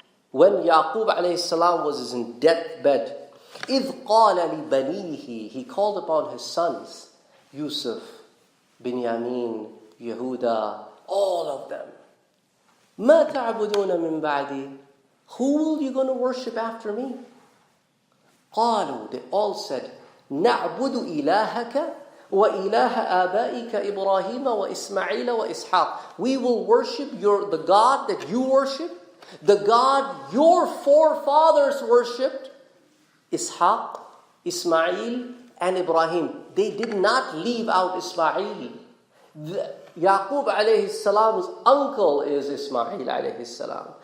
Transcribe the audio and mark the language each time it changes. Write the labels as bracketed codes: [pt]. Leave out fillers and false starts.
[en] When Yaqub alayhi salam was in deathbed, [ar] إِذْ قَالَ لِبَنِيهِ. [en] He called upon his sons, Yusuf, Binyamin, Yehuda, all of them. [ar] مَا تَعْبُدُونَ مِن بَعْدِي. [en] Who will you going to worship after me? [ar] قَالُوا. [en] They all said, [ar] نَعْبُدُ إِلَهَكَ وَإِلَهَ آبَائِكَ إِبْرَاهِيمَ وَإِسْمَعِيلَ وَإِسْحَاقَ. [en] We will worship the God that you worship, the God your forefathers worshipped, Ishaq, Ismail, and Ibrahim. They did not leave out Ismail. Yaqub alayhi salam's uncle is Ismail alayhi salam.